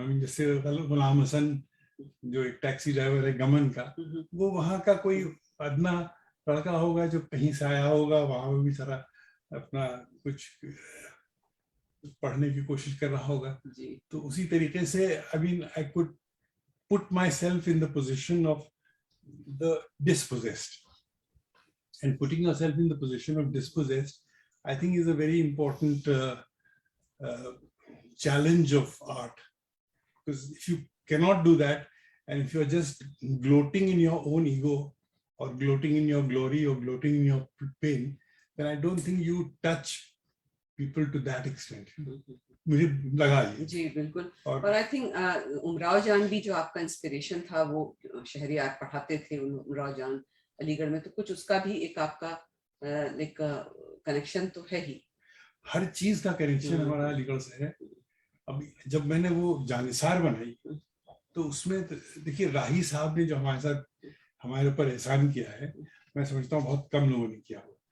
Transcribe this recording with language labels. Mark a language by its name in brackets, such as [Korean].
[English] I mean, [Hindi] जैसे गुलाम हसन जो एक टैक्सी ड्राइवर है गमन का, वो वहाँ का कोई अदना लड़का होगा जो कहीं से आया होगा, वहाँ भी सारा अपना कुछ पढ़ने की कोशिश कर रहा होगा। तो उसी तरीके से [English] I mean I could put myself in the position of the dispossessed, and putting yourself in the position of dispossessed I think is a very important challenge of art, because if you cannot do that and if you're just gloating in your own ego or gloating in your glory or gloating in your pain, then I don't think you touch people to that extent. [Hindi] मुझे लगा ये जी बिल्कुल। और [English] I think [Hindi] Umrao जान भी जो आपका inspiration था, वो शहरियार पढ़ाते थे उमराव जान अलीगढ़ में, तो कुछ उसका भी एक आपका एक कनेक्शन तो है ही। हर चीज का कनेक्शन हमारा अलीगढ़ से है। अब जब मैंने वो जानिसार बनाई तो उसमें देखिए राही साहब ने जो हमारे साथ हमारे ऊपर एहसान किया है, मैं समझता हूँ बहुत कम लोगों ने किया।